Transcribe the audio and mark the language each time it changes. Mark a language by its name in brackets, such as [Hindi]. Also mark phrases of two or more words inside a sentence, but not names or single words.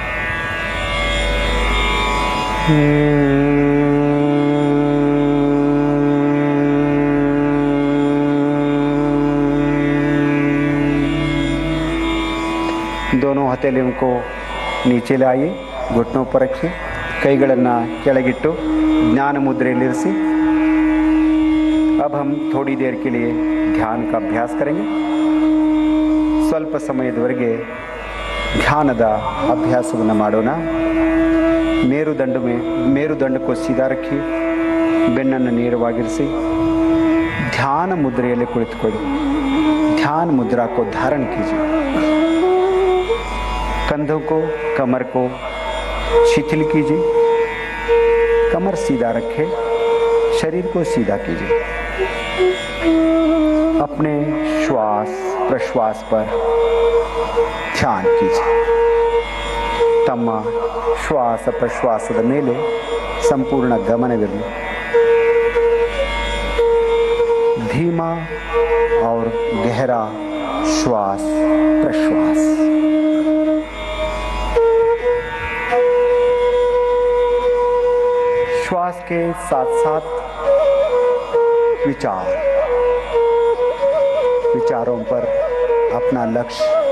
[Hindi] दोनों हथेलियों को नीचे लाइए, घुटनों पर रखिए, [Kannada] ಕೈಗಳನ್ನು ಕೆಳಗಿಟ್ಟು ಜ್ಞಾನ ಮುದ್ರೆಯಲ್ಲಿರಿಸಿ। [Hindi] अब हम थोड़ी देर के लिए ध्यान का अभ्यास करेंगे। [Kannada] ಸ್ವಲ್ಪ ಸಮಯದವರೆಗೆ ಧ್ಯಾನದ ಅಭ್ಯಾಸವನ್ನು ಮಾಡೋಣ। [Hindi] मेरुदंड को सीधा रखिए, [Kannada] ಬೆನ್ನನ್ನು ನೇರವಾಗಿರಿಸಿ, ಧ್ಯಾನ ಮುದ್ರೆಯಲ್ಲಿ ಕುಳಿತುಕೊಳ್ಳಿ। [Hindi] ध्यान मुद्रा को धारण कीजिए। कंधों को, कमर को शिथिल कीजिए, कमर सीधा रखें, शरीर को सीधा कीजिए। अपने श्वास प्रश्वास पर ध्यान कीजिए। [Kannada] तಮ್ಮ ಶ್ವಾಸ ಪ್ರಶ್ವಾಸದ ಮೇಲೆ ಸಂಪೂರ್ಣ ಗಮನವಿರಲಿ। [Hindi] धीमा और गहरा श्वास प्रश्वास। श्वास के साथ साथ विचारों पर अपना लक्ष्य,